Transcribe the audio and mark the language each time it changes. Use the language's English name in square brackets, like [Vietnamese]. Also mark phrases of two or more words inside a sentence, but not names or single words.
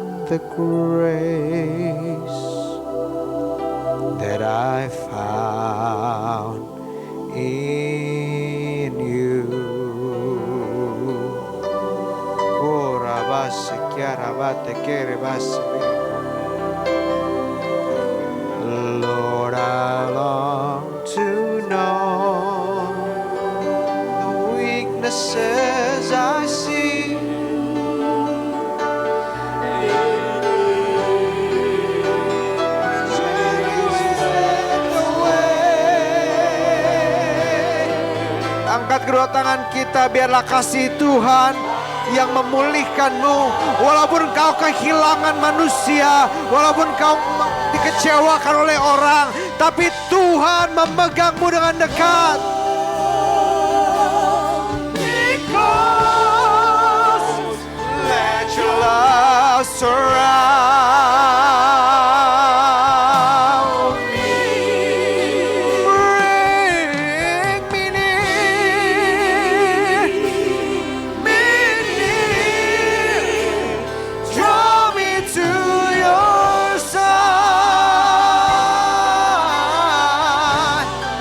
[English] the grace that I found in you. Oh, rabase, chiarabate, kerebase. Lord, I long to know the weaknesses I see. [Indonesian] Angkat kedua tangan kita, biarlah kasih Tuhan yang memulihkanmu. Walaupun kau kehilangan manusia, walaupun kau dikecewakan oleh orang, tapi Tuhan memegangmu dengan dekat. [English] Because let your love surround me. Bring me near, draw me to your side.